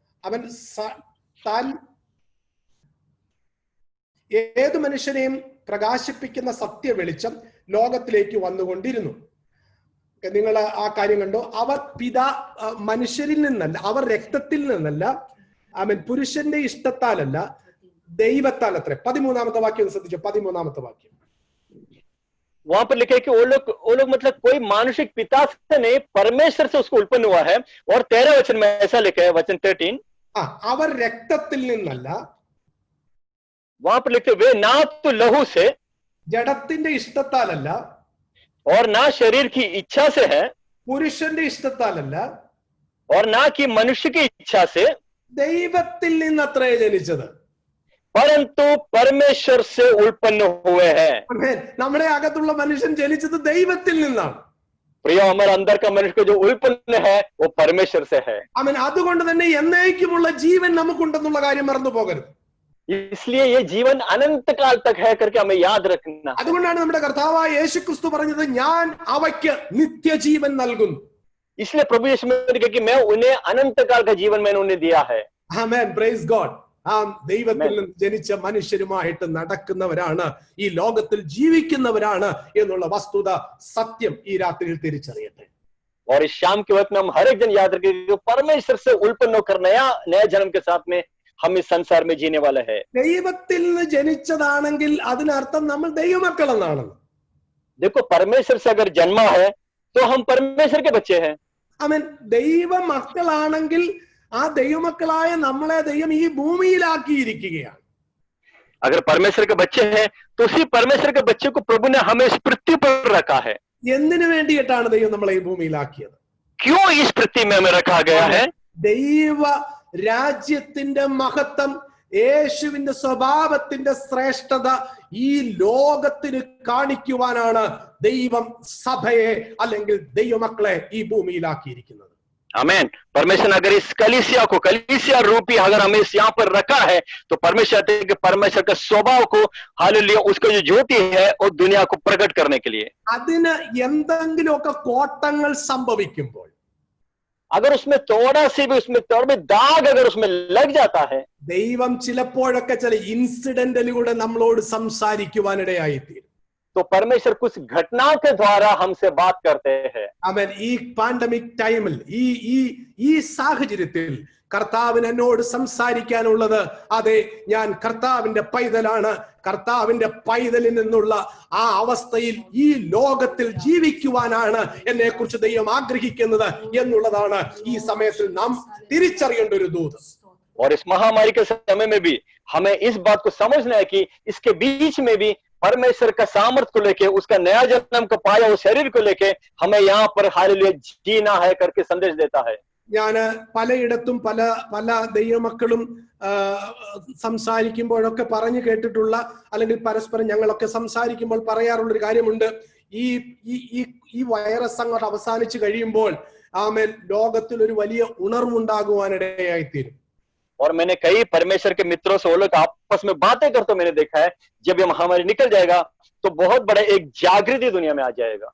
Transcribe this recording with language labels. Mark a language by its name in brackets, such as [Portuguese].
[Malayalam] അവൻ താൻ ഏതു മനുഷ്യനെയും പ്രകാശിപ്പിക്കുന്ന സത്യ വെളിച്ചം ലോകത്തിലേക്ക് വന്നുകൊണ്ടിരുന്നു. നിങ്ങൾ ആ കാര്യം കണ്ടോ? അവർ മനുഷ്യരിൽ നിന്നല്ല, അവർ രക്തത്തിൽ നിന്നല്ല, അവൻ പുരുഷന്റെ ഇഷ്ടത്താലല്ല, ദൈവത്താൽ അത്ര. 13-ാമത്തെ വാക്യം ശ്രദ്ധിച്ചോ? 13-ാമത്തെ വാക്യം. [Hindi] वहां पर लिखा है कि वो लोग मतलब कोई मानुषिक पिता से नहीं, परमेश्वर से उसको उत्पन्न हुआ है. और 13 वचन में ऐसा लिखा है, वचन 13, [Malayalam] അവർ രക്തത്തിൽ നിന്നല്ല, [Hindi] वहां पर लिखते वे ना तो लहू से, [Malayalam] ജഡത്തിന്റെ ഇഷ്ടത്താലല്ല, [Hindi] और ना शरीर की इच्छा से है, [Malayalam] പുരുഷന്റെ ഇഷ്ടത്താലല്ല, [Hindi] और ना कि मनुष्य की इच्छा से, [Malayalam] ദൈവത്തിൽ നിന്നത്രേ ജനിച്ചത്, [Hindi] परंतु परमेश्वर से उत्पन्न हुए हैं. [Malayalam] നമ്മുടെ അകത്തുള്ള മനുഷ്യൻ ജനിച്ചത് ദൈവത്തിൽ നിന്നാണ്. [Hindi] प्रिय, हमारे अंदर का मनुष्य जो उत्पन्न है वो परमेश्वर से है. [Malayalam] ആമേൻ. അതുകൊണ്ട് തന്നെ എന്നേക്കുമുള്ള ജീവൻ നമുക്കുണ്ടെന്നുള്ള കാര്യം മറന്നു പോകരുത്. [Hindi] इसलिए ये जीवन अनंत काल तक है करके हमें याद रखना. [Malayalam] അതുകൊണ്ടാണ് നമ്മുടെ കർത്താവായ യേശുക്രിസ്തു പറഞ്ഞത്, ഞാൻ അവയ്ക്ക് നിത്യജീവൻ നൽകുന്നു. [Hindi] इसलिए प्रभु यीशु मसीह ने कहा कि मैं उन्हें अनंत काल का जीवन मैंने उन्हें दिया है. [Malayalam] ആമേൻ. [English] Praise God. [Malayalam] ദൈവത്തിൽ നിന്ന് ജനിച്ച മനുഷ്യരുമായിട്ട് നടക്കുന്നവരാണ്, ഈ ലോകത്തിൽ ജീവിക്കുന്നവരാണ് എന്നുള്ള വസ്തുത സത്യം ഈ രാത്രിയിൽ തിരിച്ചറിയട്ടെ. [Hindi] और इस शाम के वक्त में हम हर एक जन याद रखें कि परमेश्वर से उत्पन्न होकर नया जन्म के साथ में हम इस संसार में जीने वाले हैं. [Malayalam] ദൈവത്തിൽ നിന്ന് ജനിച്ചതാണെങ്കിൽ അതിനർത്ഥം നമ്മൾ ദൈവമക്കൾ എന്നാണ്. [Hindi] देखो, परमेश्वर से अगर जन्मा है तो हम परमेश्वर के बच्चे हैं. [Malayalam] ആമേൻ. ദൈവമക്കളാണെങ്കിൽ ആ ദൈവമക്കളായ നമ്മളെ ദൈവം ഈ ഭൂമിയിലാക്കിയിരിക്കുകയാണ്. [Hindi] अगर परमेश्वर के बच्चे हैं तो उसी परमेश्वर के बच्चे को प्रभु ने हमें इस पृथ्वी पर रखा है. [Malayalam] എന്തിനു വേണ്ടിയിട്ടാണ് ദൈവം നമ്മളെ ഈ ഭൂമിയിലാക്കിയത്? [Hindi] क्यों इस पृथ्वी में हमें रखा गया है? [Malayalam] ദൈവ രാജ്യത്തിന്റെ മഹത്വം, യേശുവിന്റെ സ്വഭാവത്തിന്റെ ശ്രേഷ്ഠത ഈ ലോകത്തിന് കാണിക്കുവാനാണ് ദൈവം സഭയെ അല്ലെങ്കിൽ ദൈവമക്കളെ ഈ ഭൂമിയിലാക്കിയിരിക്കുന്നത്. [Hindi] आमीन. परमेश्वर अगर इस कलीसिया रूपी अगर हमें इस यहाँ पर रखा है तो परमेश्वर के परमेश्वर के स्वभाव को, हालेलुया, उसको जो ज्योति है वो दुनिया को प्रकट करने के लिए. [Malayalam] അതിന് എന്തെങ്കിലുമൊക്കെ കോട്ടങ്ങൾ സംഭവിക്കുമ്പോൾ, [Hindi] अगर उसमें थोड़ा सी भी दाग अगर उसमें लग जाता है, [Malayalam] ദൈവം ചിലപ്പോഴൊക്കെ ചില ഇൻസിഡന്റിലൂടെ നമ്മളോട് സംസാരിക്കുവാനിടയായിത്തീരും. [Hindi] तो परमेश्वर कुछ घटनाओं के द्वारा हमसे बात करते हैं. [Malayalam] അവൻ ഈ പാൻഡമിക് ടൈമിൽ ഈ സാഹചര്യത്തിൽ കർത്താവിന് എന്നോട് സംസാരിക്കാനുള്ളത്, അതെ, ഞാൻ കർത്താവിന്റെ പൈതലാണ്, കർത്താവിന്റെ പൈതലിൽ നിന്നുള്ള ആ അവസ്ഥയിൽ ഈ ലോകത്തിൽ ജീവിക്കുവാനാണ് എന്നെ കുറിച്ച് ദൈവം ആഗ്രഹിക്കുന്നത് എന്നുള്ളതാണ് ഈ സമയത്തിൽ നാം തിരിച്ചറിയേണ്ട ഒരു ദൂത്. [Hindi] और इस महामारी के समय में भी हमें इस बात को समझना है कि इसके बीच में भी परमेश्वर का सामर्थ को लेके, उसका नया जन्म को पाया उस शरीर को लेके हमें यहाँ पर हालेलुया जीना है करके संदेश देता है। [Malayalam] ഞാന് പലയിടത്തും പല ദൈവമക്കളും സംസാരിക്കുമ്പോഴൊക്കെ പറഞ്ഞു കേട്ടിട്ടുള്ള, അല്ലെങ്കിൽ പരസ്പരം ഞങ്ങളൊക്കെ സംസാരിക്കുമ്പോൾ പറയാറുള്ള ഒരു കാര്യമുണ്ട്, ഈ വൈറസ് അങ്ങോട്ട് അവസാനിച്ചു കഴിയുമ്പോൾ ആമേൻ ലോകത്തിൽ ഒരു വലിയ ഉണർവുണ്ടാകുവാനിടയായിത്തീരും. [Hindi] और मैंने कई परमेश्वर के मित्रों से वो लोग आपस में बातें करते मैंने देखा है, जब ये महामारी निकल जाएगा तो बहुत बड़ा एक जागृति दुनिया में आ जाएगा।